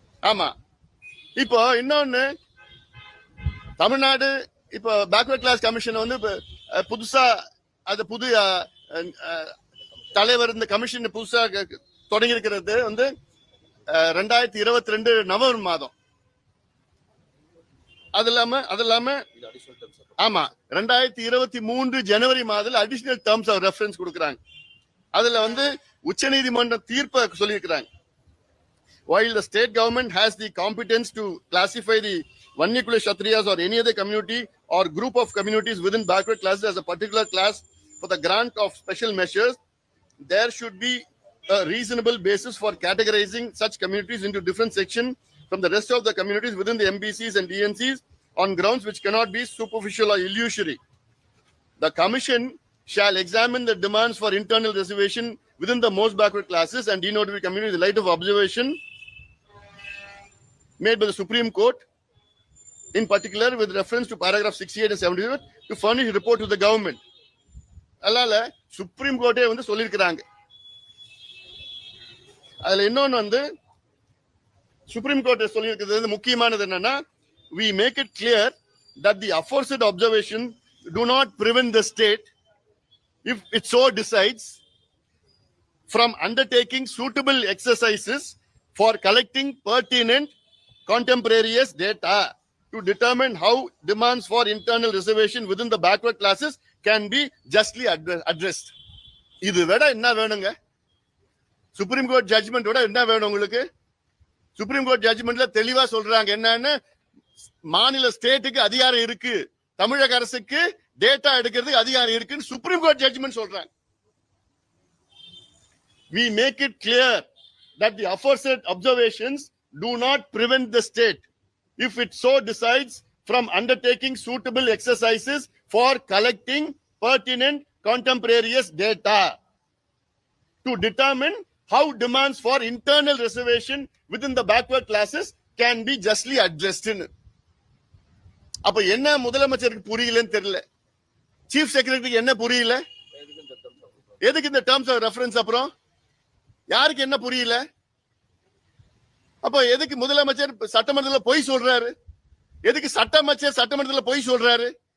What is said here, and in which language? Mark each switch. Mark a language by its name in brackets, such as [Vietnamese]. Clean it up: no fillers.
[Tamil] ஆமா, இப்போ இன்னொன்னு, தமிழ்நாடு இப்போ பேக்வர்ட் கிளாஸ் கமிஷன் வந்து புதுசா அது புது தலைவர் இந்த கமிஷன் புதுசா தொடங்கி இருக்கிறது வந்து 2022 நவம்பர் மாதம். அது இல்லாம ஆமா 2023 ஜனவரி மாதத்துல அடிஷனல் டேர்ம்ஸ் ஆஃப் ரெஃபரன்ஸ் கொடுக்கறாங்க. அதுல வந்து உச்சநீதிமன்ற தீர்ப்பை சொல்லியிருக்கிறாங்க. [English] While the state government has the competence to classify the Vanyakulla Kshatriyas or any other community or group of communities within backward classes as a particular class for the grant of special measures, there should be a reasonable basis for categorizing such communities into different sections from the rest of the communities within the MBCs and DNCs on grounds which cannot be superficial or illusory. The commission shall examine the demands for internal reservation within the most backward classes and denotified communities in the light of observation made by the Supreme Court, in particular with reference to paragraph 68 and 78, to furnish a report to the government. [Tamil] அதனால supreme கோர்ட்டே வந்து சொல்லியிருக்கிறாங்க. அதுல இன்னொன்னு வந்து supreme court சொல்லியிருக்கிறது முக்கியமானது என்னன்னா, [English] we make it clear that the aforesaid observation do not prevent the state, if it so decides, from undertaking suitable exercises for collecting pertinent contemporaneous data to determine how demands for internal reservation within the backward classes can be justly addressed. [Tamil] இது விட என்ன வேணுங்க? Supreme court judgement விட என்ன வேணும் உங்களுக்கு? Supreme court ஜட்ஜ்மெண்ட்ல தெளிவா சொல்றாங்க என்னன்னு, மாநில ஸ்டேட்டுக்கு அதிகாரம் இருக்கு, தமிழக அரசுக்கு டேட்டா எடுக்கிறதுக்கு அதிகாரம் இருக்குன்னு சுப்ரீம் கோர்ட் ஜட்ஜ்மெண்ட் சொல்றாங்க. [English] We make it clear that the aforesaid observations do not prevent the state, if it so decides, from undertaking suitable exercises for collecting pertinent contemporaneous data to determine how demands for internal reservation within the backward classes can be justly addressed. [Tamil] அப்ப என்ன முதலமைச்சருக்கு புரியலன்னு தெரியல, chief செக்ரட்டரிக்கு என்ன புரியல, எதுக்கு இந்த terms of reference, அப்புறம் யாருக்கு என்ன புரியல? அப்ப எதுக்கு முதலமைச்சர் சட்டமன்றத்தில் பொய் சொல்றாரு? எதுக்கு சட்டமைச்சர் சட்டமன்றத்தில் பொய் சொல்றாரு?